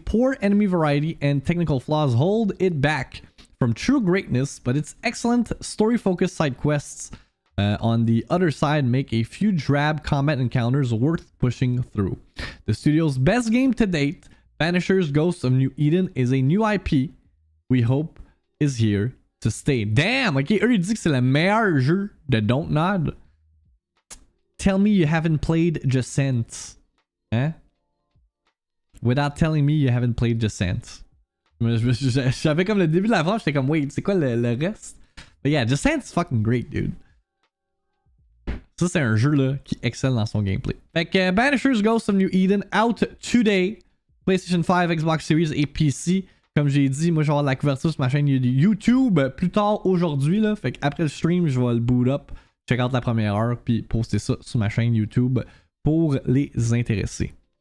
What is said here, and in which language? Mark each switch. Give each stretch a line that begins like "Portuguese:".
English: Poor enemy variety and technical flaws hold it back from true greatness, but its excellent story-focused side quests on the other side make a few drab combat encounters worth pushing through. The studio's best game to date, Banishers Ghosts of New Eden, is a new IP we hope is here to stay. Damn!
French: Ok, eux ils disent que c'est le meilleur jeu de Don't Nod.
English: Tell me you haven't played Descent. Hein? Without telling me you haven't played Descent.
French: Je savais comme le début de la phrase, j'étais comme, wait, c'est quoi le reste?
English: But yeah, Descent is fucking great, dude.
French: Ça, c'est un jeu là qui excelle dans son gameplay. Fait que Banishers Ghosts of New Eden
English: out today.
French: PlayStation 5, Xbox Series et PC. Comme j'ai dit, moi je vais avoir la couverture sur ma chaîne YouTube plus tard aujourd'hui. Là. Fait qu'après le stream, je vais le
English: boot up, check out
French: la première heure, puis poster ça sur ma chaîne YouTube pour les intéressés.